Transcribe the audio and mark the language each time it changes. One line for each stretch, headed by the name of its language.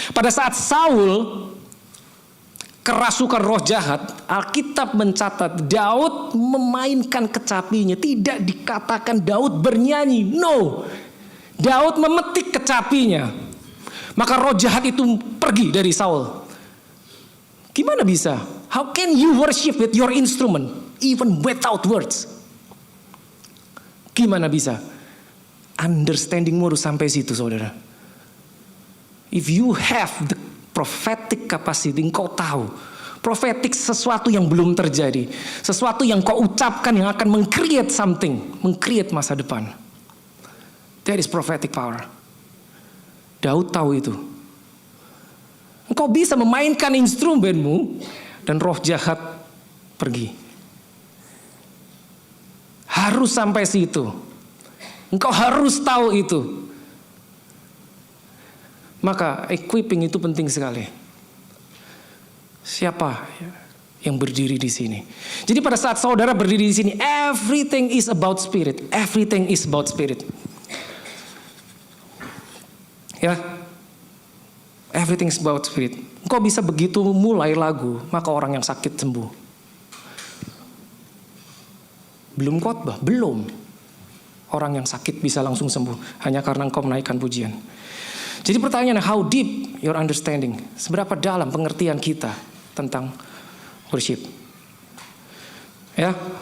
Indonesian: Pada saat Saul kerasukan roh jahat, Alkitab mencatat Daud memainkan kecapinya. Tidak dikatakan Daud bernyanyi. No. Daud memetik kecapinya. Maka roh jahat itu pergi dari Saul. Gimana bisa?
English: How can you worship with your instrument even without words?
Indonesian: Gimana bisa? Understandingmu harus sampai situ, saudara.
English: If you have the prophetic capacity,
Indonesian: engkau tahu prophetic sesuatu yang belum terjadi, sesuatu yang kau ucapkan yang akan meng-
English: create something,
Indonesian: meng-create masa depan.
English: That is prophetic power.
Indonesian: Daud tahu itu. Engkau bisa memainkan instrumenmu dan roh jahat pergi. Harus sampai situ. Engkau harus tahu itu. Maka equipping itu penting sekali. Siapa yang berdiri di sini? Jadi pada saat saudara berdiri di sini,
English: everything is about spirit. Everything is about spirit. Ya. Everything is about spirit.
Indonesian: Engkau bisa begitu mulai lagu, maka orang yang sakit sembuh. Belum khotbah, belum. Orang yang sakit bisa langsung sembuh hanya karena engkau menaikkan pujian. Jadi pertanyaannya,
English: how deep your understanding?
Indonesian: Seberapa dalam pengertian kita tentang worship? Ya.